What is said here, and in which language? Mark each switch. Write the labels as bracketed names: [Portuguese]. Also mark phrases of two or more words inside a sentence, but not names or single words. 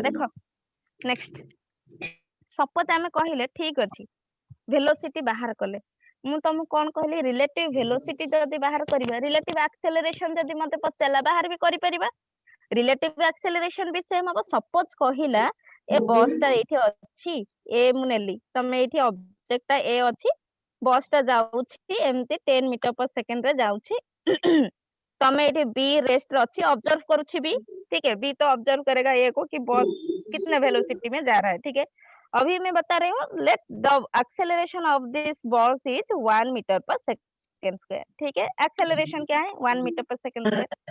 [Odia] ଦେଖ ନେକ୍ସଟ, ସପୋଜ ଆମେ କହିଲେ ଠିକ ଅଛି, ଭେଲୋସିଟି ବାହାର କଲେ, ମୁଁ ତମକୁ କଣ କହିଲି, [English] relative velocity [Odia] ଯଦି ବାହାର କରିବା, [English] relative acceleration [Odia] ଯଦି ମତେ ପଚାରିଲା, ବାହାର ବି କରିପାରିବା। [English] relative acceleration [Odia] ବି ସେମ ହବ। ସପୋଜ କହିଲା ଏ ବସ୍ ଟା ଏଇଠି ଅଛି, ଏ ମୁଁ ନେଲି, ତମେ ଏଇଠି ଅବଜେକ୍ଟ ଟା ଏ ଅଛି, ବସ୍ ଟା ଯାଉଛି ଏମିତି [English] 10 meter per second [Odia] ରେ ଯାଉଛି, ତମେ ଏଠି ବି ରେଷ୍ଟ ରେ ଅଛି ଅବଜର୍ଭ କରୁଛି ବି, [Hindi] ठीक है, बी तो ऑब्जर्व करेगा ए को कि बस कितने वेलोसिटी में जा रहा है, ठीक है। अभी मैं बता रही हूँ, [English] let the acceleration of this bus is 1 meter per second square, [Hindi] ठीक है। एक्सेलरेशन क्या है? [English] 1 meter per second square.